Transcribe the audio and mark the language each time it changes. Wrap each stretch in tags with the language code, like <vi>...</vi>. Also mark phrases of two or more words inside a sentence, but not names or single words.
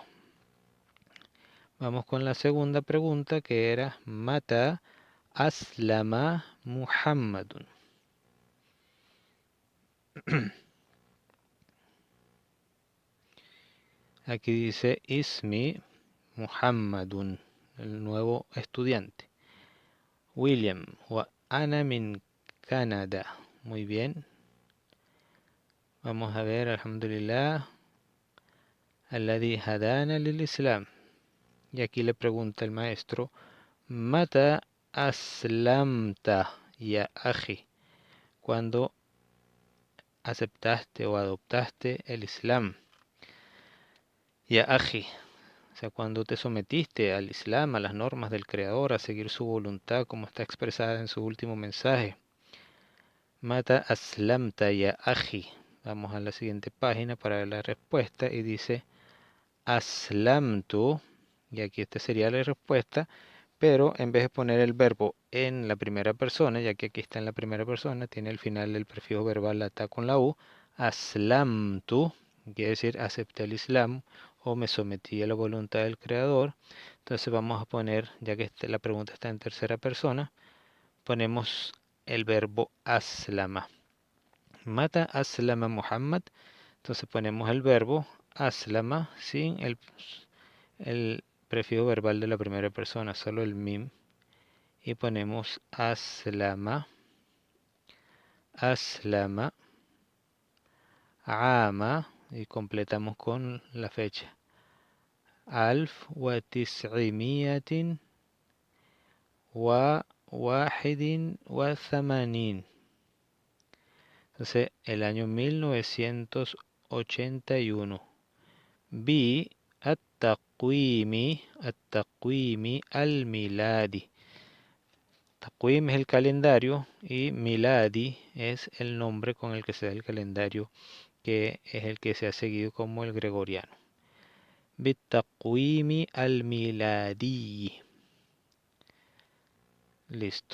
<es>Vamos con la segunda pregunta, que era</es> <ar>متى أسلم محمدٌ.</ar> <es>Aquí dice</es> <ar>اسمي محمدٌ,</ar> <es>el nuevo estudiante. William,</es> <ar>وأنا من Canadá.</ar> <es>Muy bien. Vamos a ver, alhamdulillah.</es> <ar>الذي هدانا للإسلام.</ar> <es>Y aquí le pregunta el maestro,</es> <ar>متى أسلمت يا أخي.</ar> <es>Cuando aceptaste o adoptaste el Islam.</es> <ar>يا أخي.</ar> <es>O sea, cuando te sometiste al Islam, a las normas del Creador, a seguir su voluntad como está expresada en su último mensaje.</es> <ar>متى أسلمت يا أخي.</ar> <es>Vamos a la siguiente página para ver la respuesta y dice aslamtu, y aquí esta sería la respuesta, pero en vez de poner el verbo en la primera persona, ya que aquí está en la primera persona, tiene el final del prefijo verbal ata con la u, aslamtu, quiere decir acepté el Islam o me sometí a la voluntad del Creador. Entonces vamos a poner, ya que la pregunta está en tercera persona, ponemos el verbo aslama.</es> <ar>متى أسلم محمد.</ar> <es>Entonces ponemos el verbo aslama sin el prefijo verbal de la primera persona, solo el mim. Y ponemos aslama, aslama, ama, y completamos con la fecha.</es> <ar>ألف وتسعمائة وواحد وثمانين.</ar> <es>Entonces, el año 1981.</es> <ar>بالتقويم الميلادي.</ar> <es>Taqwim es el calendario y miladi es el nombre con el que se da el calendario, que es el que se ha seguido como el gregoriano.</es> <ar>بالتقويم الميلادي.</ar> <es>Listo.</es>